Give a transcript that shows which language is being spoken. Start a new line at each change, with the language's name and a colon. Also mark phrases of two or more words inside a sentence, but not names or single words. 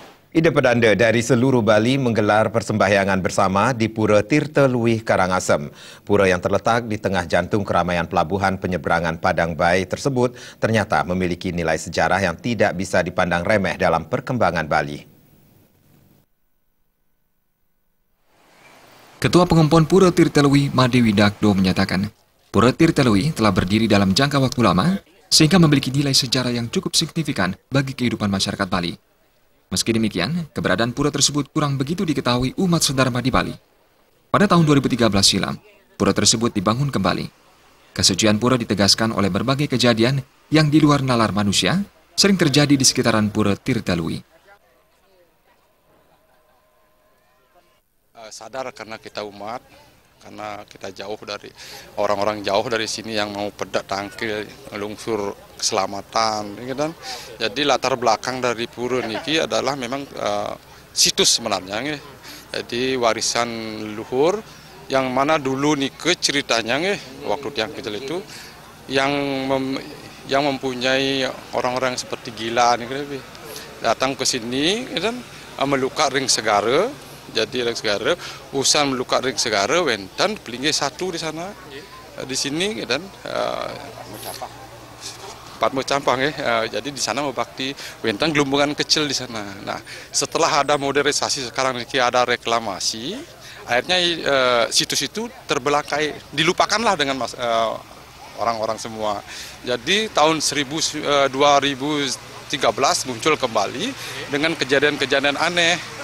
Indonesian: Ida Pedanda dari seluruh Bali menggelar persembahyangan bersama di Pura Tirta Luih Karangasem. Pura yang terletak di tengah jantung keramaian pelabuhan penyeberangan Padang Bai tersebut ternyata memiliki nilai sejarah yang tidak bisa dipandang remeh dalam perkembangan Bali. Ketua Pengumpul Pura Tirta Luih Madewi Dakdo menyatakan, Pura Tirta Luih telah berdiri dalam jangka waktu lama sehingga memiliki nilai sejarah yang cukup signifikan bagi kehidupan masyarakat Bali. Meski demikian, keberadaan pura tersebut kurang begitu diketahui umat sedharma di Bali. Pada tahun 2013 silam, pura tersebut dibangun kembali. Kesucian pura ditegaskan oleh berbagai kejadian yang di luar nalar manusia sering terjadi di sekitaran Pura Tirta Luih. Sadar karena kita umat, karena kita jauh dari orang-orang jauh dari sini yang mau
Balinese: pedak tangkil lungsur
Indonesian: keselamatan, gitu. Jadi latar belakang dari pura niki adalah memang situs sebenarnya, gitu. Jadi warisan luhur yang mana dulu nike ceritanya, gitu, waktu tiang kecil itu yang mempunyai orang-orang seperti gila, gitu, datang ke sini, gitu,
Balinese: meluka ring segara. Jadi ring segara, usan melukat ring segara, wentan pelinggi satu
Indonesian: di sana, di sini dan empat campang ya. Jadi di sana membakti wentan gelombongan kecil di sana. Nah, setelah ada modernisasi sekarang ini ada reklamasi, akhirnya situs itu terbelangkai, dilupakanlah dengan orang-orang semua. Jadi tahun 2013 muncul kembali dengan kejadian-kejadian aneh.